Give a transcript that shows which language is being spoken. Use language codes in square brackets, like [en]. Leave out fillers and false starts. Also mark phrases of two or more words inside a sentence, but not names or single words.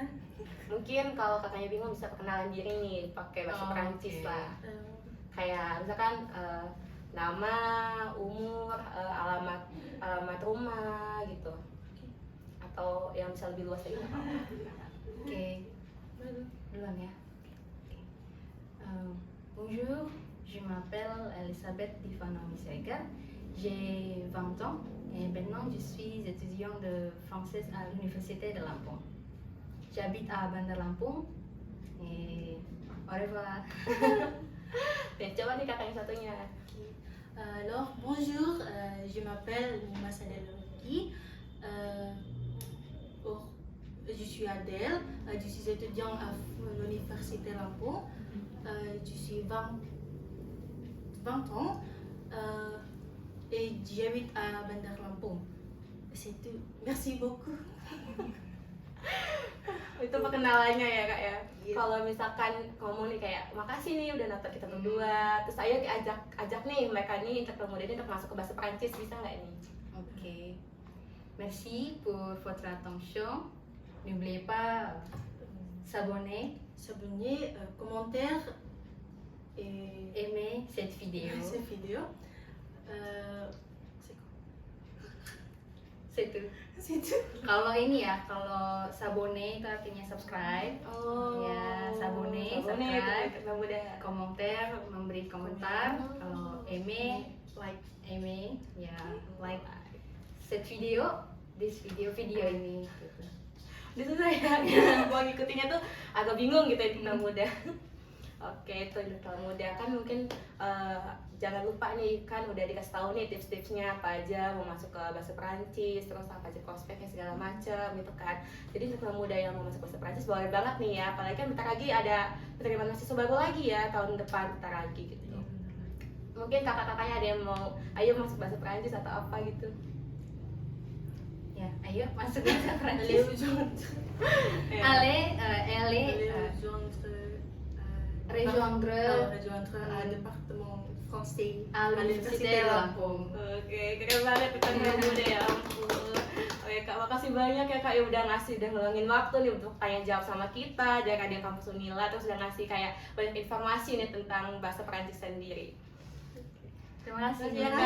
[id] Mungkin kalau kakaknya bingung bisa perkenalan diri nih pakai bahasa Oh, Perancis oke. lah, kayak misalkan nama, umur, alamat rumah gitu, atau yang bisa lebih luas lagi nggak apa-apa. Oke, duluan ya. Oke. [fr] Bonjour, je m'appelle Elisabeth Divana Misega, j'ai 20 ans et maintenant je suis étudiante de français à l'université de Lampung. J'habite à Bandar Lampung et au revoir. [id] Ya, coba nih kakak yang satunya. [fr] Alors, bonjour, je m'appelle Nima Sadelouki. Je suis Adèle, je suis étudiante à l'université Lampung. Je suis 20 ans et j'habite à Bandar Lampung. C'est tout. Merci beaucoup. [id] Itu perkenalannya ya kak ya. Iya. Kalau misalkan ngomong nih kayak makasih nih udah nonton kita berdua, terus ayo ajak nih mereka nih intelektual muda ini untuk masuk ke bahasa Perancis, bisa nggak nih? Ok. [fr] Merci pour votre attention. N'oubliez pas s'abonner, S'abonner, commentaire et aimer cette vidéo. cette vidéo. C'est quoi? C'est tout. C'est tout. [id] Kalau ini ya, kalau s'abonner itu artinya subscribe. Oh, Ya, sabone, sabone, subscribe. intelektual muda. Komentar, memberi komentar. Kalau aimer, Like. aimer, ya like [fr] cette video, [id] video ini. Gitu. Itu saya mau ngikutinnya tuh agak bingung gitu intelektual muda. Oke, itu intelektual muda kan mungkin jangan lupa nih kan udah dikasih tahu nih tips-tipsnya apa aja mau masuk ke bahasa Perancis, terus apa aja prospeknya segala macam gitu kan. Jadi intelektual muda yang mau masuk bahasa Perancis boleh banget nih ya, apalagi kan bentar lagi ada penerimaan mahasiswa baru lagi ya tahun depan bentar lagi gitu. Mungkin kakak-kakaknya ada yang mau ayo masuk bahasa Perancis atau apa gitu. Ya, ayo masuk bahasa [fr] Allez [id] Prancis. [fr] rejoindre. Allez, rejoindre un département français à l'université de Lampung. [id] Oke, keren banget intelektual muda ya ampun. Oke kak, makasih banyak ya kak ya udah ngeluangin waktu nih untuk tanya jawab sama kita dari Radio Kampus Unila, terus udah ngasih kayak banyak informasi nih tentang bahasa Perancis sendiri. Terima kasih. Terima Kak.